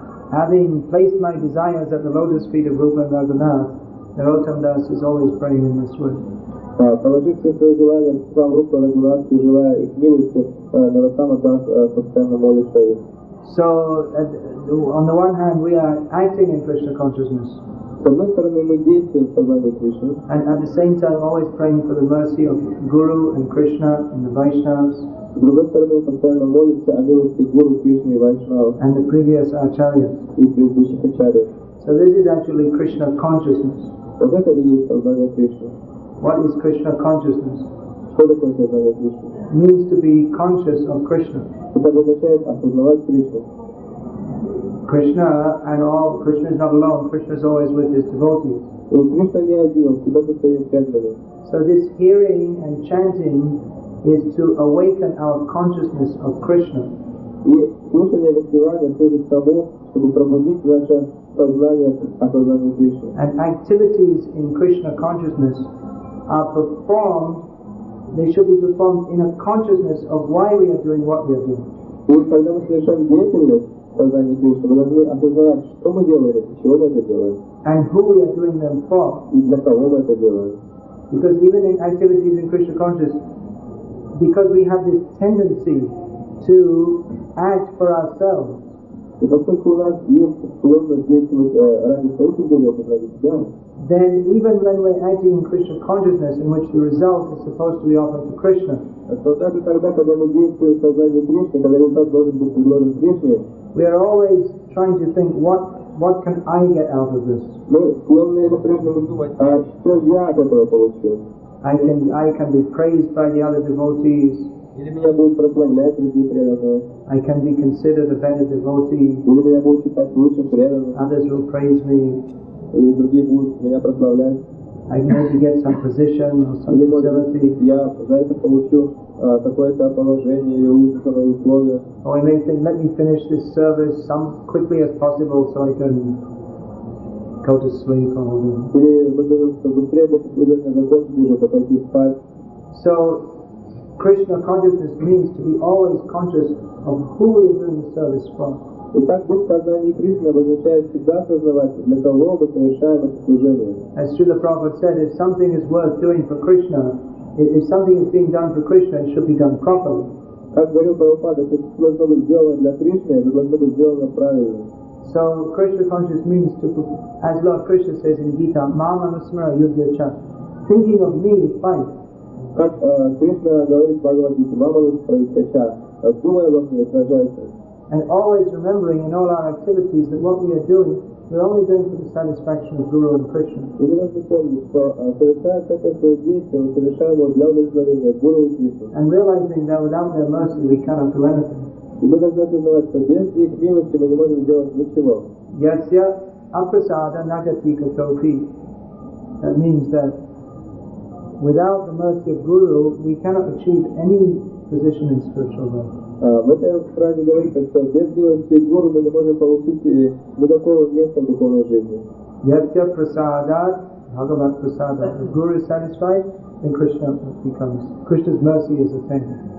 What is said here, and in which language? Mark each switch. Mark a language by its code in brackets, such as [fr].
[en] Having placed my desires at the lotus feet of Rupa and Raghunath, Narottam Das is always praying in this way. [ru] Положив все свои желания в храм Рупа Рагунат и желая их милости, Наротама Дас постоянно молится их. [en] So, on the one hand, we are acting in Krishna consciousness. [ru] С одной стороны, мы действуем в сознании Кришны. [en] And at the same time, always praying for the mercy of Guru and Krishna and the Vaishnavas. [ru] С другой стороны, мы постоянно молимся о милости Гуру, Кришны и Вайшнавов. [en] And the previous acharyas. [ru] И предыдущих ачарьев. [en] So this is actually Krishna consciousness. [ru] Вот это и есть сознание Кришны. [en] What is Krishna consciousness? [ru] Что такое сознание Кришны? [en] It means to be conscious of Krishna. [ru] Это означает осознавать Кришну. [en] Krishna and all, Krishna is not alone, Krishna is always with his devotees. [ru] И Кришна не один, он всегда со своими преданными. [en] So this hearing and chanting is to awaken our consciousness of Krishna. [ru] И слушание воспевания служит тому, чтобы пробудить наше сознание о сознании Кришны. [en] And activities in Krishna consciousness are performed, they should be performed in a consciousness of why we are doing what we are doing. [ru] И когда мы совершаем деятельность в сознании Кришны, мы должны осознавать, что мы делаем, для чего мы это делаем. [en] And who we are doing them for. [ru] И для кого мы это делаем. [en] Because even in activities in Krishna consciousness, because we have this tendency to act for ourselves. [ru] И поскольку у нас есть склонность действовать ради своих интересов, ради себя, [en] then even when we're acting in Krishna consciousness, in which the result is supposed to be offered to Krishna, [ru] то даже тогда, когда мы действуем в сознании Кришны, когда результат должен быть предложен Кришне, [en] we are always trying to think, what can I get out of this? [ru] Мы склонны напрямую думать, а что я от этого получу? [en] I can be praised by the other devotees. [ru] Или меня будут прославлять другие преданные. [en] I can be considered a better devotee. [ru] Или меня будут считать лучшим преданным. [en] Others will praise me. [ru] И другие будут меня прославлять. [en] I maybe get some position or some facility. [ru] Я за это получу какое-то положение или улучшенные условия. [en] Or I may think, let me finish this service quickly as possible so I can go to sleep or whatever. [ru] Или мы думаем, что быстрее будет закончить уже, пойти спать. [en] So Krishna consciousness means to be always conscious of who we are doing the service for. [ru] Итак, быть в сознании Кришны означает всегда осознавать, для кого мы совершаем это служение. [en] As Srila Prabhupada said, if something is worth doing for Krishna, if something is being done for Krishna, it should be done properly. [ru] Как говорил Прабхупада, если это должно быть сделано для Кришны, это должно быть сделано правильно. [en] So Krishna consciousness means to, as Lord Krishna says in Gita, [sa] Mam Anusmara Yudhyacha, [en] thinking of me, fight. [ru] Как Кришна говорит в Бхагавад-гите, [sa] Мама Нусмара, [ru] думая обо мне, сражайся. [en] And always remembering in all our activities that what we are doing, we're only doing for the satisfaction of Guru and Krishna. [ru] И мы должны помнить, что совершая всякое свое действие, мы совершаем его для удовлетворения Гуру и Кришны. [en] And realizing that without their mercy we cannot do anything. [ru] И мы должны осознавать, что без их милости мы не можем сделать ничего. [sa] Yasya aprasada nagati katopi. [en] That means that without the mercy of Guru, we cannot achieve any position in spiritual life. [ru] В этой фразе говорится, что без милости Гуру мы не можем получить никакого места в духовной жизни. [sa] Yasya prasadat bhagavat prasadat. [en] If Guru is satisfied, then Krishna's mercy is attained.